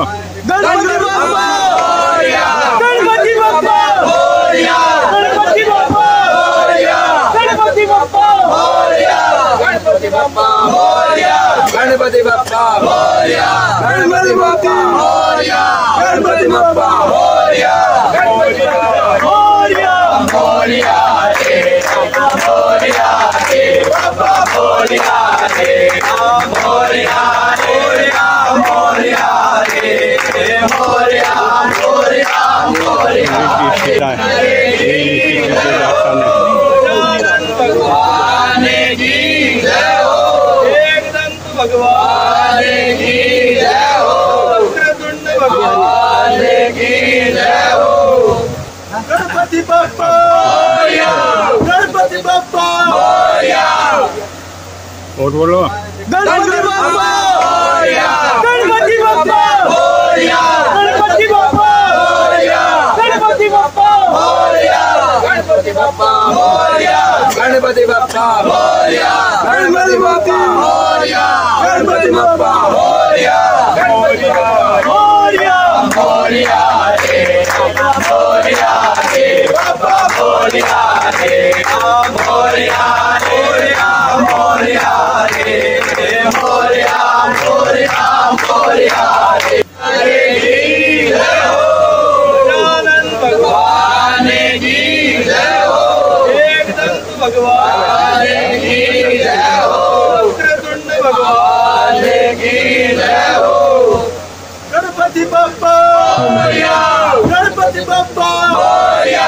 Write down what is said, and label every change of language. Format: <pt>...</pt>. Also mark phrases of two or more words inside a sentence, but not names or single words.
<mr>गणपति बप्पा मोरया गणपति बप्पा मोरया गणपति बप्पा मोरया गणपति बप्पा मोरया गणपति बप्पा मोरया गणपति बप्पा मोरया गणपति बप्पा मोरया गणपति बप्पा मोरया गणपति बप्पा मोरया मोरया रे मोरया रे बाबा मोरया रे मोरया मोरया मोरया रे मोरया मोरया मोरया</mr> <hi>भगवान की जय हो एकदंत भगवान की जय हो वक्रतुंड भगवान की जय हो</hi> <mr>गणपति बप्पा मोरया गणपति बप्पा मोरया</mr> <hi>और बोलो</hi> <mr>गणपति बप्पा मोरया गणपति बप्पा मोरया गणपति बप्पा मोरया गणपति बप्पा मोरया गणपति बप्पा मोरया गणपति बप्पा मोरया गणपति बप्पा मोरया गणपति बप्पा मोरया गणपति बप्पा मोरया मोरया रे मोरया रे बाबा मोरया रे मोरया मोरया मोरया रे मोरया मोरया मोरया रे</mr> <hi>जय हो आनंद भगवान की जय हो एकदंत भगवान की जय हो वक्रतुंड भगवान की जय हो</hi> <mr>गणपति बप्पा मोरया गणपति बप्पा मोरया</mr>